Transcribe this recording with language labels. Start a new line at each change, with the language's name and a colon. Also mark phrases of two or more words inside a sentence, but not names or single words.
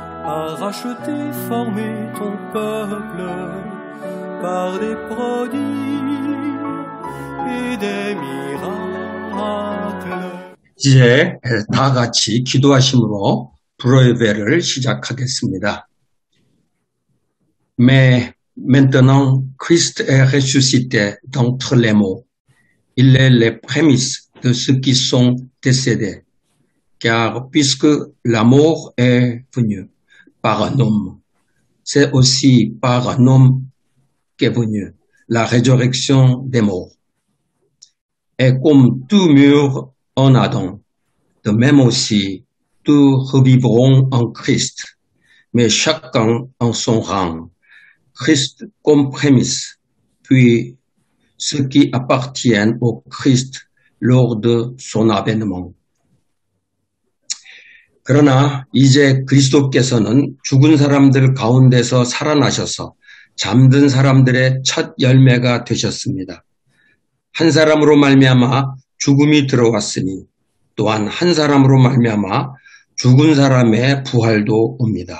French: a racheté, formé ton peuple par des prodiges et des miracles.
Korean: 이제 다 같이 기도하심으로 불어의 예배를 시작하겠습니다.
French: Mais maintenant, Christ est ressuscité d'entre les morts. Il est les prémices de ceux qui sont décédés. Car puisque la mort est venue par un homme, c'est aussi par un homme qu'est venue la résurrection des morts. Et comme tout meurt en Adam, de même aussi tous revivront en Christ, mais chacun en son rang. Christ comme prémisse, puis ceux qui appartiennent au Christ lors de son avènement.
Korean: 그러나 이제 그리스도께서는 죽은 사람들 가운데서 살아나셔서 잠든 사람들의 첫 열매가 되셨습니다. 한 사람으로 말미암아 죽음이 들어왔으니 또한 한 사람으로 말미암아 죽은 사람의 부활도 옵니다.